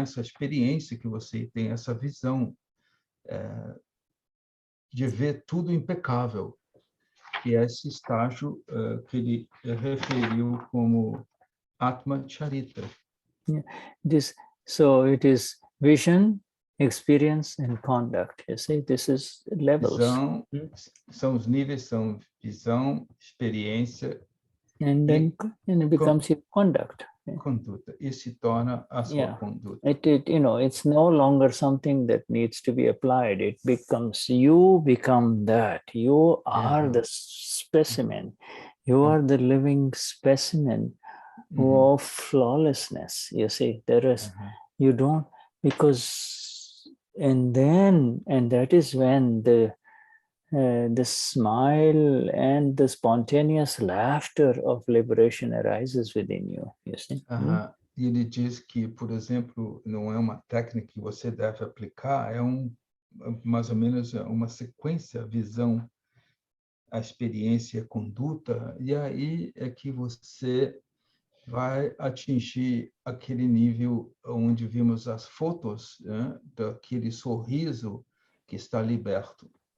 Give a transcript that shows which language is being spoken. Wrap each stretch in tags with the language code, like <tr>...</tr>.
<pt>Essa experiência que você tem, essa visão de ver tudo impecável, que é esse estágio que ele referiu como Atma Charita.</pt> <en>So it is vision, experience, and conduct. You see, this is levels.</en> <pt>Visão, são os níveis, são visão, experiência,</pt> <en>and then it becomes your conduct.</en> <pt>Conduta. E se torna a sua conduta.</pt> <en>It's no longer something that needs to be applied. It becomes, you become that. You are the specimen. You are the living specimen of flawlessness. You see, there is, you don't, because, and that is when the smile and the spontaneous laughter of liberation arises within you. You see?</en> <pt>E ele diz que, por exemplo, não é uma técnica que você deve aplicar, é mais ou menos uma sequência, a visão, a experiência, a conduta, e aí é que você vai atingir aquele nível onde vimos as fotos, né, daquele sorriso que está liberto.</pt>